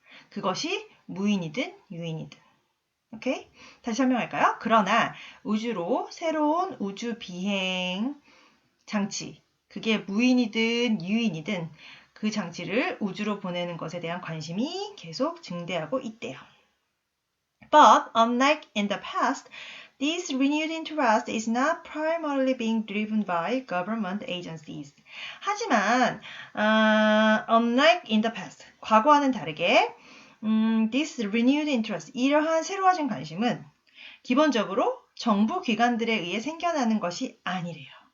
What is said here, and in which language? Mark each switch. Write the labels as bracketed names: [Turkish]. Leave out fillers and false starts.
[Korean] 그것이 무인이든 유인이든. 오케이? 다시 설명할까요? 그러나 우주로 새로운 우주 비행 장치, 그게 무인이든 유인이든 그 장치를 우주로 보내는 것에 대한 관심이 계속 증대하고 있대요. [English] But unlike in the past, this renewed interest is not primarily being driven by government agencies. [Korean] 하지만 [English] unlike in the past, [Korean] 과거와는 다르게 [English] this renewed interest, [Korean] 이러한 새로워진 관심은 기본적으로 정부 기관들에 의해 생겨나는 것이 아니래요.